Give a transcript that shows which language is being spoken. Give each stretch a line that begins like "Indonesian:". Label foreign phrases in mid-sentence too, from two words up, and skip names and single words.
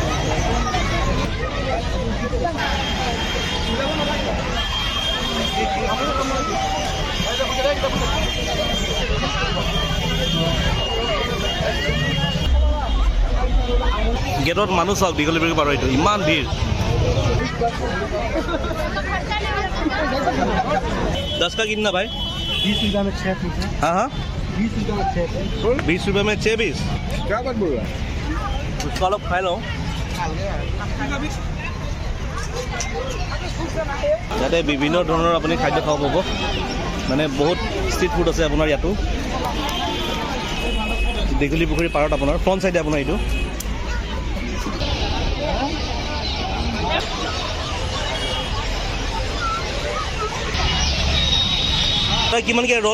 Assamese: গেটত মানুহ চাওক, দীঘলী পুখুৰী পাৰ এইটো ইমান ভিৰ।
Hindi: 10 का कितना भाई? 20 रुपये में 6 पीस है। हाँ 20 रुपये में 6 पीस। 20 रुपये में 6 पीस। क्या बात बोल रहा है? उसका अलग खाई लो।
Assamese: ইয়াতে বিভিন্ন ধৰণৰ আপুনি খাদ্য খাব পাব, মানে বহুত
English: street food
Assamese: আছে আপোনাৰ ইয়াতো। দীঘলী পুখুৰী পাৰত আপোনাৰ
English: front side
Assamese: আপোনাৰ এইটো। কিমানকৈ ৰ'ল?